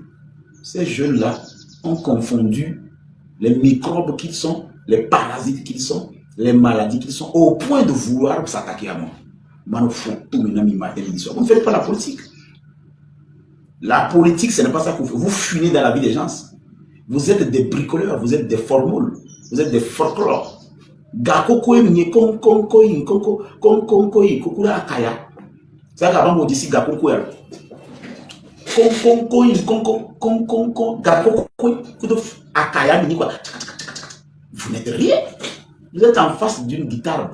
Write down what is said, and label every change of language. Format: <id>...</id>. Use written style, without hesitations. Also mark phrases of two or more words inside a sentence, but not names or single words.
<fr>Ces jeunes-là ont confondu les microbes qu'ils sont, les parasites qu'ils sont, les maladies qu'ils sont, au point de vouloir s'attaquer à moi. Vous ne faites pas la politique. La politique, ce n'est pas ça que vous faites. Vous fuinez dans la vie des gens. Vous êtes des bricoleurs, vous êtes des formules, vous êtes des folklore. Gakoko emnye konko inkonko konko ikokura akaya. Ça va vous dire gakoko er. Konko inkonko konko gakoko kudo akaya mini quoi. Vous n'êtes rien. Vous êtes en face d'une guitare.</fr>